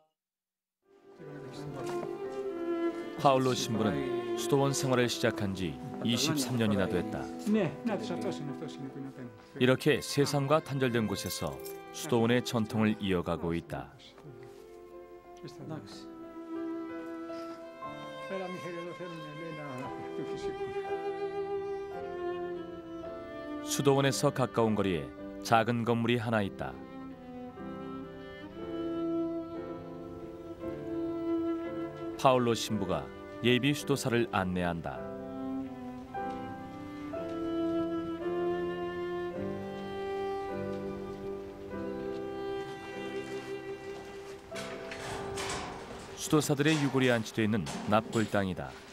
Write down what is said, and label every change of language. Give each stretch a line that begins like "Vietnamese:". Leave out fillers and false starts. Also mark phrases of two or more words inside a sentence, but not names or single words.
Korean: 파울로 신부는 수도원 생활을 시작한 지 23년이나 됐다.
Greek: Ναι, αυτό είναι που είναι απέναντι.
Korean: 이렇게 세상과 단절된 곳에서 수도원의 전통을 이어가고 있다.
Greek: Έλα Μιχαήλ, εδώ θέλουμε ένα του φυσικού.
Korean: 수도원에서 가까운 거리에 작은 건물이 하나 있다. 파울로 신부가 예비 수도사를 안내한다. 수도사들의 유골이 안치되어 있는 납골 땅이다.